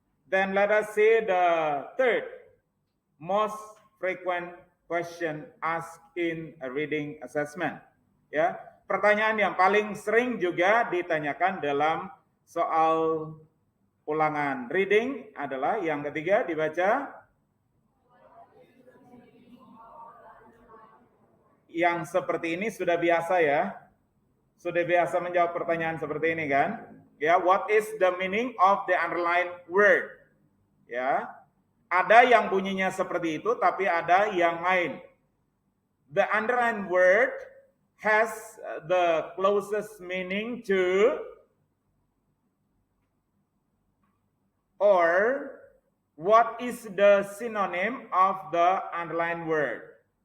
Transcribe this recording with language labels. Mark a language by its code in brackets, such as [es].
[en] Then let us see the third most frequent question asked in a reading assessment. [id] Ya, pertanyaan yang paling sering juga ditanyakan dalam soal ulangan reading adalah yang ketiga, dibaca. Yang seperti ini sudah biasa ya. Sudah biasa menjawab pertanyaan seperti ini kan? Ya, [en] what is the meaning of the underlined word? [id] Ya. Ada yang bunyinya seperti itu tapi ada yang lain. [en] The underlined word has the closest meaning to or what is the synonym of the underlined word?